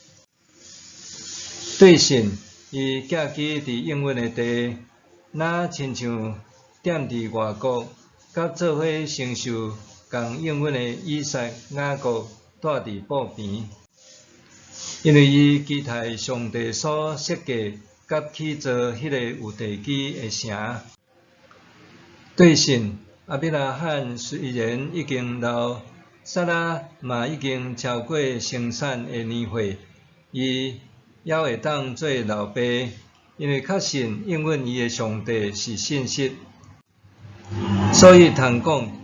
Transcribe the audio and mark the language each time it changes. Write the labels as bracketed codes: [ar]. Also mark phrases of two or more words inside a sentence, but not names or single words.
[nan] 对信，伊寄居伫应允的地，若亲像踮伫外国，甲做伙承受共应允的以撒、雅各。住伫埔边，因为伊期待上帝所设计甲起造迄个有地基的城。对信，亚伯拉罕虽然已经老，撒拉嘛已经超过生产的年岁，伊还会当做老爸，因为确信应允伊的上帝是信实，所以通讲。